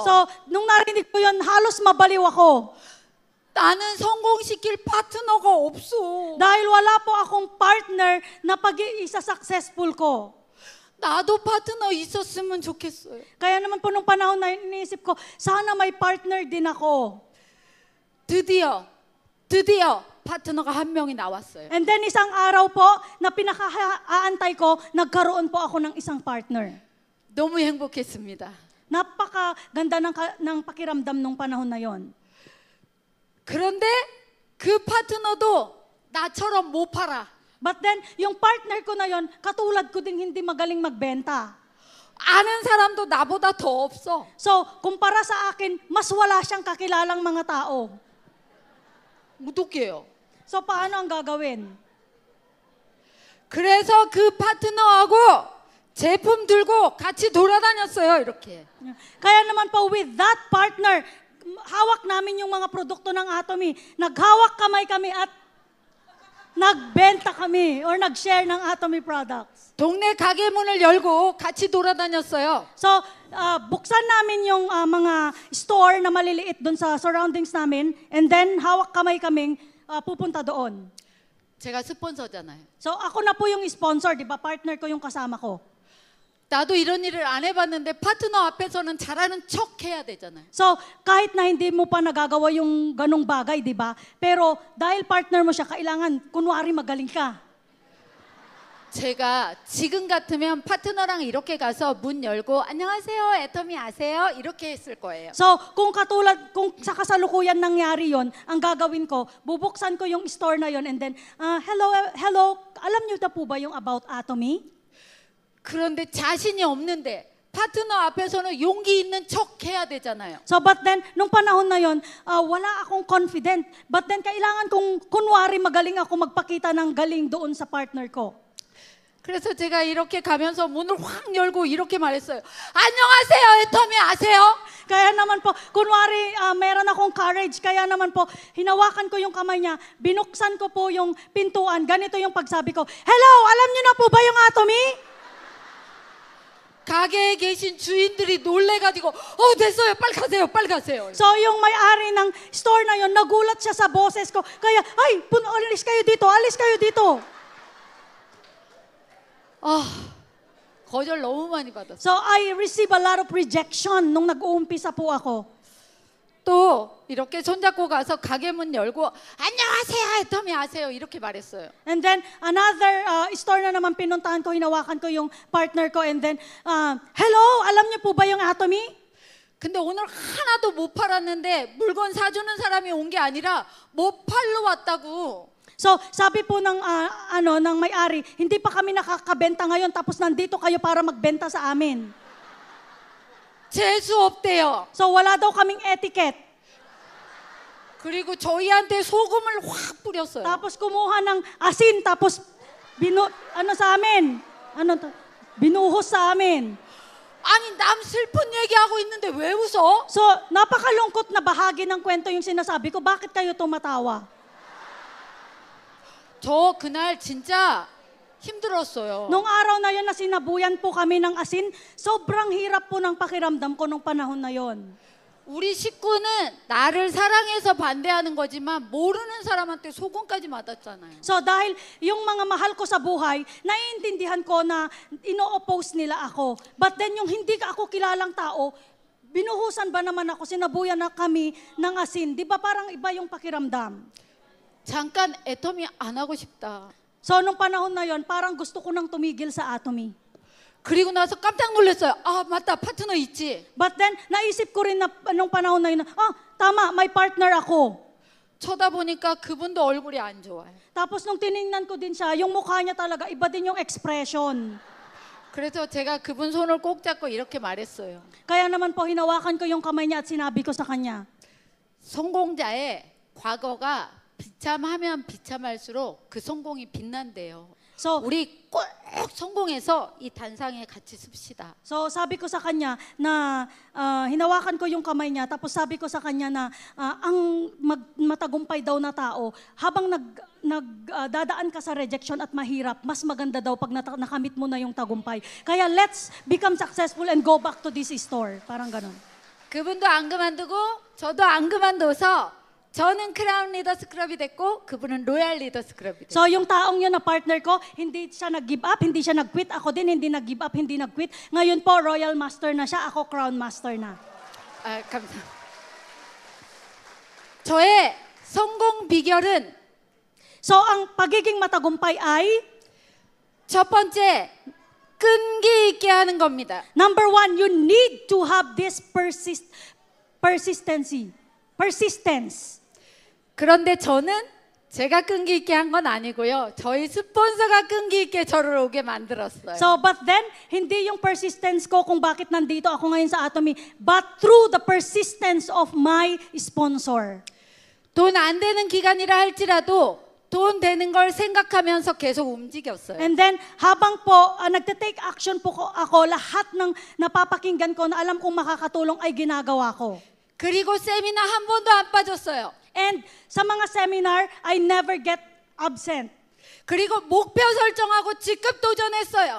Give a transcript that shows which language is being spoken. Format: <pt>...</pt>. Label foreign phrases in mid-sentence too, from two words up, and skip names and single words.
<tl>So, nung narinig ko yun, halos mabaliw ako.</tl> <ko>나는 성공시킬 파트너가 없어.</ko> <tl>Dahil wala po akong partner na pag-iisa successful ko.</tl> <ko>나도 파트너 있었으면 좋겠어요.</ko> <tl>Kaya naman po nung panahon na iniisip ko, sana may partner din ako.</tl> <ko>드디어 파트너가 한 명이 나왔어요.</ko> <tl>And then isang araw po, na pinaka-aantay ko, nagkaroon po ako ng isang partner.</tl> <ko>너무 행복했습니다.</ko> <tl>Napakaganda ng pakiramdam nung panahon na yon.</tl> <ko>그런데 그 파트너도 나처럼 못 팔아.</ko> <en>But then,</en> <tl>yung partner ko na yon, katulad ko din hindi magaling magbenta.</tl> <ko>아는 사람도 나보다 더 없어.</ko> <tl>So, kumpara sa akin, mas wala siyang kakilalang mga tao.</tl> <ko>어떡해요?</ko> <tl>So, paano ang gagawin?</tl> <ko>그래서 그 파트너하고 제품 들고 같이 돌아다녔어요. 이렇게.</ko> <tl>Kaya naman po, with that partner, hawak namin yung mga produkto ng Atomy. Naghawak kamay kami at nagbenta kami or nag-share ng Atomy products.</tl> <ko>동네 가게 문을 열고 같이 돌아다녔어요.</ko> <tl>So, buksan namin yung mga store na maliliit doon sa surroundings namin,</tl> <en>and then</en> <tl>hawak kamay kaming pupunta doon.</tl> <ko>제가 스폰서잖아요.</ko> <tl>So, ako na po yung sponsor, di ba? Partner ko yung kasama ko.</tl> <ko>나도 이런 일을 안 해봤는데 파트너 앞에서는 잘하는 척 해야 되잖아요.</ko> <tl>So, kahit na hindi mo pa nagagawa yung ganong bagay, di ba? Pero dahil partner mo siya, kailangan, kunwari magaling ka.</tl> <ko>제가 지금 같으면 파트너랑 이렇게 가서 문 열고 안녕하세요, 애터미 아세요? 이렇게 했을 거예요.</ko> <tl>So, kung sa kasalukuyan nangyari yon, ang gagawin ko, bubuksan ko yung store na yon</tl> <en>and then, hello,</en> <tl>alam niyo na po ba yung about Atomy?</tl> <ko>그런데 자신이 없는데 파트너 앞에서는 용기 있는 척 해야 되잖아요.</ko> <en>So but then,</en> <tl>nung panahon na yon, wala akong confident.</tl> <en>But then,</en> <tl>kailangan kong kunwari magaling ako magpakita ng galing doon sa partner ko.</tl> <ko>그래서 제가 이렇게 가면서 문을 확 열고 이렇게 말했어요. 안녕하세요, 애터미 아세요?</ko> <tl>Kaya naman po, kunwari meron akong courage, kaya naman po, hinawakan ko yung kamay niya, binuksan ko po yung pintuan, ganito yung pagsabi ko, hello, alam niyo na po ba yung Atomy?</tl> <ko>가게에 계신 주인들이 놀래가지고 됐어요, 빨리 가세요, 빨리 가세요.</ko> <tl>So yung may-ari ng store na yon, nagulat siya sa boses ko, kaya, ay, alis kayo dito, alis kayo dito.</tl> <ko>거절 너무 많이 받았어요.</ko> <en>So I receive a lot of rejection</en> <tl>nung nag-uumpisa po ako.</tl> <ko>또 이렇게 손잡고 가서 가게 문 열고 안녕하세요, 애터미 아세요? 이렇게 말했어요.</ko> <en>And then another store</en> <tl>na naman pinuntahan ko, hinawakan ko yung partner ko,</tl> <en>and then, hello,</en> <tl>alam niyo po ba yung Atomy?</tl> <ko>근데 오늘 하나도 못 팔았는데 물건 사주는 사람이 온 게 아니라 못 팔러 왔다고.</ko> <tl>So, sabi po ng ng may-ari, hindi pa kami nakakabenta ngayon tapos nandito kayo para magbenta sa amin.</tl> <ko>재수 없대요.</ko> <tl>So, wala daw kaming etiquette.</tl> <ko>그리고 저희한테 소금을 확 뿌렸어요.</ko> <tl>Tapos kumuha ng asin, tapos sa amin? Binuhos sa amin.</tl> <ko>아니 남 슬픈 얘기하고 있는데 왜 웃어?</ko> <tl>So, napakalungkot na bahagi ng kwento yung sinasabi ko. Bakit kayo tumatawa?</tl> <ko>저 그날 진짜 힘들었어요.</ko> <tl>Nung araw na yon na sinabuyan po kami ng asin, sobrang hirap po ng pakiramdam ko nung panahon na yon.</tl> <ko>우리 식구는 나를 사랑해서 반대하는 거지만 모르는 사람한테 소금까지 맞았잖아요.</ko> <tl>So dahil yung mga mahal ko sa buhay, naiintindihan ko na ino-oppose nila ako.</tl> <en>But then</en> <tl>yung hindi ako kilalang tao, binuhusan ba naman ako, sinabuyan na kami ng asin. Di ba parang iba yung pakiramdam?</tl> <ko>잠깐 애터미 안 하고 싶다.</ko> <tl>So nung panahon na yon, parang gusto ko nang tumigil sa Atomy.</tl> <ko>그리고 나서 깜짝 놀랐어요. 맞다, 파트너 있지.</ko> <en>But then,</en> <tl>naisip ko rin na nung panahon na yun, tama, may partner ako.</tl> <ko>쳐다보니까 그분도 얼굴이 안 좋아요.</ko> <tl>Tapos nung tiningnan ko din siya, yung mukha niya talaga, iba din yung expression.</tl> <ko>그래서 제가 그분 손을 꼭 잡고 이렇게 말했어요.</ko> <tl>Kaya naman po, hinawakan ko yung kamay niya at sinabi ko sa kanya,</tl> <ko>성공자의 과거가 비참하면 비참할수록 그 성공이 빛난대요. So, 우리 꼭 성공해서 이 단상에 같이 씁시다.</ko> <tl>So sabi ko sa kanya na hinawakan ko yung kamay niya, tapos sabi ko sa kanya na ang matagumpay daw na tao, habang dadaan ka sa rejection at mahirap, mas maganda daw pag nakamit mo na yung tagumpay.</tl> <en>Kaya let's become successful and go back to this store.</en> <tl>Parang ganun.</tl> <ko>그분도 안 그만두고 저도 안 그만둬서 저는 크라운 리더스 클럽이 됐고 그분은 로얄 리더스 클럽이 됐어요.</ko> <tl>So yung taong yun na partner ko, hindi siya nag-give up, hindi siya nag-quit. Ako din hindi nag-give up, hindi nag-quit. Ngayon po, Royal Master na siya, ako Crown Master na.</tl> <ko>감사합니다. 저의 성공 비결은</ko> <tl>So ang pagiging matagumpay ay,</tl> <ko>첫 번째, 끈기 있게 하는 겁니다.</ko> <en>number one, you need to have this persistence.</en> <ko>그런데 저는 제가 끈기 있게 한 건 아니고요. 저희 스폰서가 끈기 있게 저를 오게 만들었어요.</ko> <en>So, but then,</en> <tl>hindi yung persistence ko kung bakit nandito ako ngayon sa Atomy,</tl> <en>but through the persistence of my sponsor.</en> <ko>돈 안 되는 기간이라 할지라도 돈 되는 걸 생각하면서 계속 움직였어요.</ko> <en>And then,</en> <tl>habang po, nagte-take action po ako, lahat ng napapakinggan ko na alam kong makakatulong ay ginagawa ko.</tl> <ko>그리고 세미나 한 번도 안 빠졌어요.</ko> <tl>And sa mga seminar,</tl> <en>I never get absent.</en> <ko>그리고 목표 설정하고 직급 도전했어요.</ko>